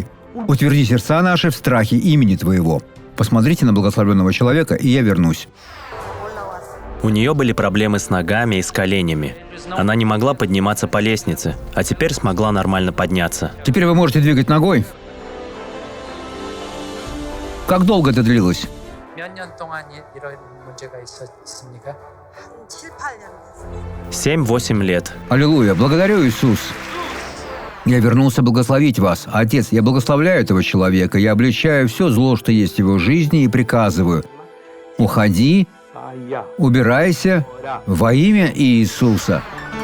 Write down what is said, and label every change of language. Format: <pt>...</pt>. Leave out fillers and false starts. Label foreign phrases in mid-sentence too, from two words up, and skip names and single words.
<ru>Утверди сердца наши в страхе имени Твоего. Посмотрите на благословенного человека, и я вернусь. У нее были проблемы с ногами и с коленями. Она не могла подниматься по лестнице, а теперь смогла нормально подняться. Теперь вы можете двигать ногой. Как долго это длилось?</ru> <ko>몇 년 동안 이런 문제가 있었습니까?</ko> <ru>7-8 лет. Аллилуйя! Благодарю, Иисус! Я вернулся благословить вас. Отец, я благословляю этого человека, я обличаю все зло, что есть в его жизни, и приказываю: уходи, убирайся во имя Иисуса.</ru>